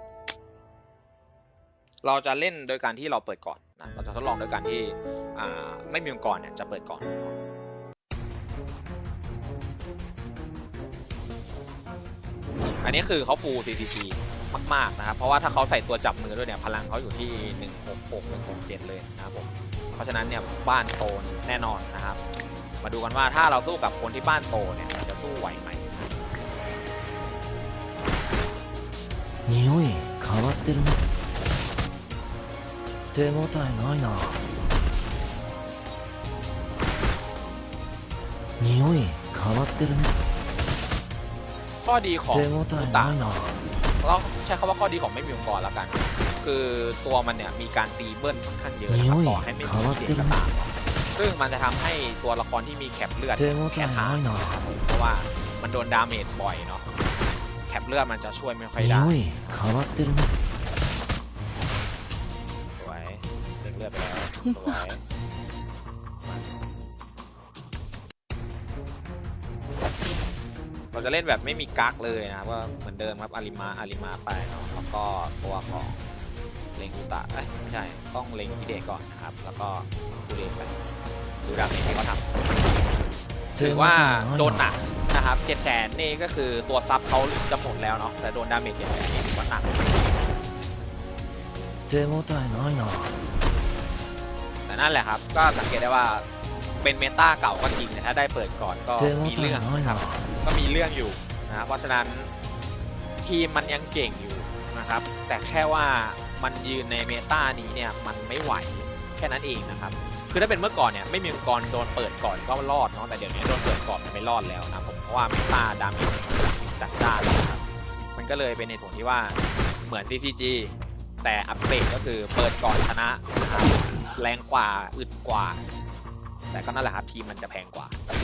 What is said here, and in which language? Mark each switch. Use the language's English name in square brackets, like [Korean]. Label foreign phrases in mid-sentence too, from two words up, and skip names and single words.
[Thai] เราจะเล่นโดยการที่เราเปิดก่อนนะเราจะทดลองโดยการที่ไม่มีองค์กรเนี่ยจะเปิดก่อนอันนี้คือเขาฟูล CCG มากๆนะครับเพราะว่าถ้าเขาใส่ตัวจับมือด้วยเนี่ยพลังเขาอยู่ที่166 167เลยนะครับผมเพราะฉะนั้นเนี่ยบ้านโตแน่นอนนะครับมาดูกันว่าถ้าเราสู้กับคนที่บ้านโตเนี่ยจะสู้ไหวไหม [Japanese] 匂い変わってるね。手応えないな。匂い変わってるね。 [Thai] ข้อดีของ [Japanese] 手応え [Thai] ต่า [Japanese] ないな。 [Thai] เราใช้คำว่าข้อดีของไม่มีองค์กรแล้วกันคือตัวมันเนี่ยมีการตีเบิ้ลค่อนข้างเยอะนะครับต่อให้ไม่มีเด็กก็ตามซึ่งมันจะทำให้ตัวละครที่มีแคปเลือดแค่ขาดนะครับเพราะว่ามันโดนดาเมจบ่อยเนาะแคปเลือดมันจะช่วยไม่ค่อยได้ [Japanese] 匂い変わってるね。 [Thai] สวยเลือดไปแล้วสวยเราจะเล่นแบบไม่มีกั๊กเลยนะครับว่าเหมือนเดิมครับอาริมาไปเนาะแล้วก็ตัวของเลงอุตะไม่ใช่ต้องเลงฮิเดะก่อนนะครับแล้วก็ดูเลงไปดูดาเมจที่เขาทำถือว่าโดนหนักนะครับ700,000นี่ก็คือตัวซับเขาจะหมดแล้วเนาะแต่โดนดาเมจ700,000นี่ถือว่าหนัก [Japanese] 手応えないな。 [Thai] แต่นั่นแหละครับก็สังเกตได้ว่าเป็นเมตาเก่าก็จริงแต่ถ้าได้เปิดก่อนก็มีเรื่องนะครับก็มีเรื่องอยู่นะเพราะฉะนั้นทีม มันยังเก่งอยู่นะครับแต่แค่ว่ามันยืนในเมตานี้เนี่ยมันไม่ไหวแค่นั้นเองนะครับคือถ้าเป็นเมื่อก่อนเนี่ยไม่มีองค์กรโดนเปิดก่อนก็รอดเนาะแต่เดี๋ยวนี้โดนเปิดก่อนมันไม่รอดแล้วนะผมเพราะว่าเมตาดาเมจจัดจ้านนะครับมันก็เลยเป็นเหตุผลที่ว่าเหมือน CCG แต่อัปเกรดก็คือเปิดก่อนชนะนะครับแรงกว่าอึดกว่าแต่ก็นั่นแหละครับทีมมันจะแพงกว่า